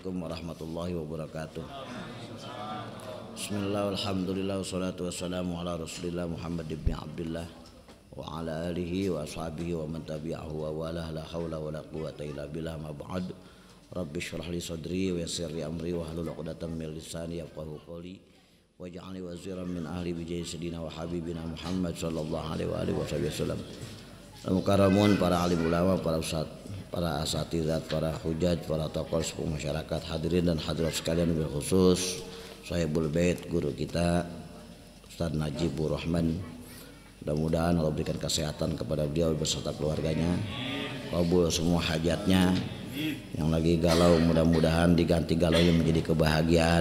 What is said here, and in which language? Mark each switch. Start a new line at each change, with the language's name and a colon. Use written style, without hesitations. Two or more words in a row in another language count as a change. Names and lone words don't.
Arabic: ورحمة الله وبركاته. بسم الله، الحمد لله، والصلاة والسلام على رسول الله محمد بن عبد الله وعلى آله وأصحابه ومن تبعه ووالاه لا حول ولا قوة إلا بالله أما بعد. رب اشرح لي صدري ويسر لي أمري واحلل عقدة من لساني يفقهوا قولي واجعلني وزيرا من أهلي بسيدنا وحبيبنا محمد صلى الله عليه وعلى آله وسلم.
Indonesian: Mukaramun para alim ulama, para ustaz, para asatizat, para hujaj, para tokoh sepuh masyarakat, hadirin dan hadirat sekalian,
Arabic: بالخصوص صاحب البيت,
Indonesian: guru kita Ustaz Najibur Rahman. Mudah-mudahan Allah berikan kesehatan kepada beliau beserta keluarganya, kabul semua hajatnya. Yang lagi galau mudah-mudahan diganti galau yang menjadi kebahagiaan.